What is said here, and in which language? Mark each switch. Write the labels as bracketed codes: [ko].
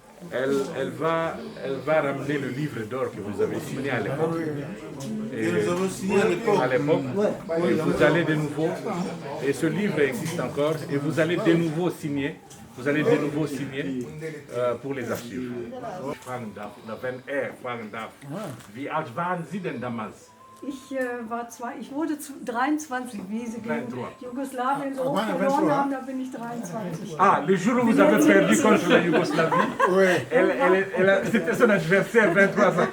[fr] elle va ramener le livre d'or que vous avez signé à l'époque. Et nous avons signé à l'époque. Et vous allez de nouveau, et ce livre existe encore, et vous allez de nouveau signer. Vous allez de nouveau signer pour les archives. [de] Fragen darf, wenn fragen darf, wie alt waren Sie denn damals? Ich wurde zu 23, wie Sie gegen Jugoslawien so verloren haben, da bin ich 23. [fr] Ah, le jour où vous avez perdu contre la Yougoslavie, c'était son adversaire, 23 ans.